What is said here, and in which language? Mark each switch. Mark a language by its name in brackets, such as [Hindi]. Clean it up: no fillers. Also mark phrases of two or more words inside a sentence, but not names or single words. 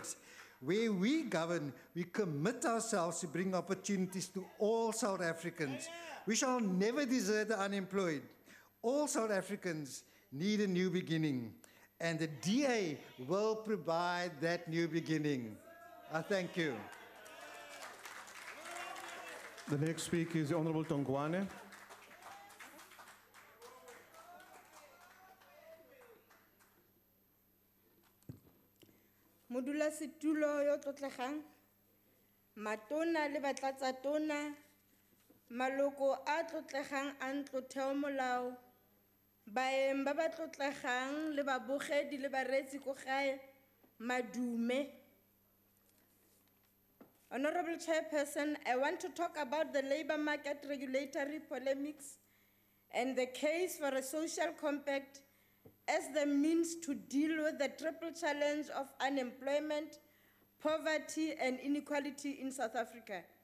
[English] Where we govern, we commit ourselves to bring opportunities to all South Africans. We shall never desert the unemployed. All South Africans need a new beginning, and the DA will provide that new beginning. I thank you. The next speaker is the Honourable Tongwane. [Tswana] Modula situlo yo tlotlegang, matona le batlatsa tona, maloko a tlotlegang a ntlotheo molao, baeng ba ba tlotlegang le babogedi le bareetsi ko gae, Madume. [English] Honorable Chairperson, I want to talk about the labor market regulatory polemics and the case for a social compact as the means to deal with the triple challenge of unemployment, poverty, and inequality in South Africa.